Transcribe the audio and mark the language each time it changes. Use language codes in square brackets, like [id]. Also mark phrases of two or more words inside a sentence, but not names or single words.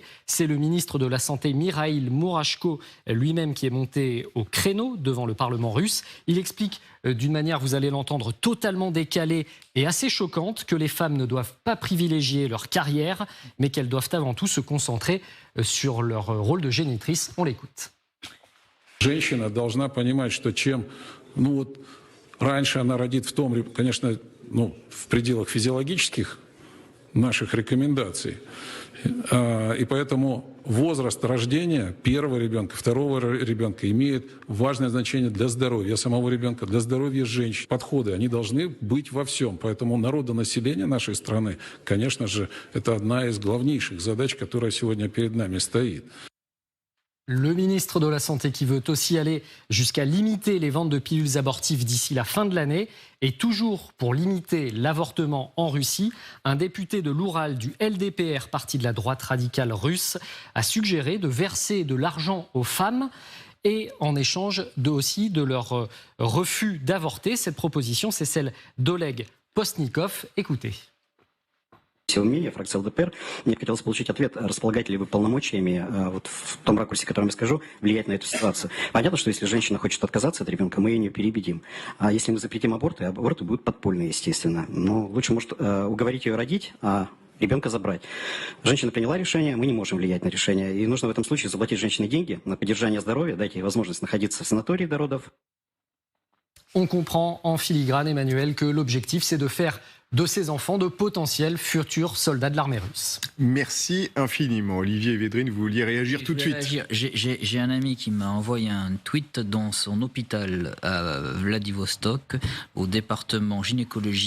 [fr] C'est le ministre de la Santé, Mikhail Murashko, lui-même qui est monté au créneau devant le Parlement russe. Il explique d'une manière, vous allez l'entendre, totalement décalée et assez choquante, que les femmes ne doivent pas privilégier leur carrière, mais qu'elles doivent avant tout se concentrer sur leur rôle de génitrice. On l'écoute. [ru] Женщина должна понимать, что раньше она родит в том, конечно, в пределах физиологических наших рекомендаций. И поэтому возраст рождения первого ребенка, второго ребенка имеет важное значение для здоровья самого ребенка, для здоровья женщин. Подходы, они должны быть во всем. Поэтому народонаселение нашей страны, конечно же, это одна из главнейших задач, которая сегодня перед нами стоит. [fr] Le ministre de la Santé qui veut aussi aller jusqu'à limiter les ventes de pilules abortives d'ici la fin de l'année. Et toujours pour limiter l'avortement en Russie, un député de l'Oural du LDPR, parti de la droite radicale russe, a suggéré de verser de l'argent aux femmes et en échange aussi de leur refus d'avorter. Cette proposition, c'est celle d'Oleg Postnikov. Écoutez. [ru] Мнение фракции ЛДПР. Мне хотелось получить ответ, располагаете ли вы полномочиями вот в том ракурсе, который я скажу, влиять на эту ситуацию. Понятно, что если женщина хочет отказаться от ребенка, мы ее не переубедим. А если мы запретим аборты, аборты будут подпольные, естественно. Но лучше, может, уговорить ее родить, а ребенка забрать. Женщина приняла решение, мы не можем влиять на решение. И нужно в этом случае заплатить женщине деньги на поддержание здоровья, дать ей возможность находиться в санатории до родов. [fr] On comprend en filigrane, Emmanuel, que l'objectif, c'est de faire de ces enfants de potentiels futurs soldats de l'armée russe. Merci infiniment. Olivier Védrine, vous vouliez réagir tout de suite. J'ai un ami qui m'a envoyé un tweet dans son hôpital à Vladivostok, au département gynécologie.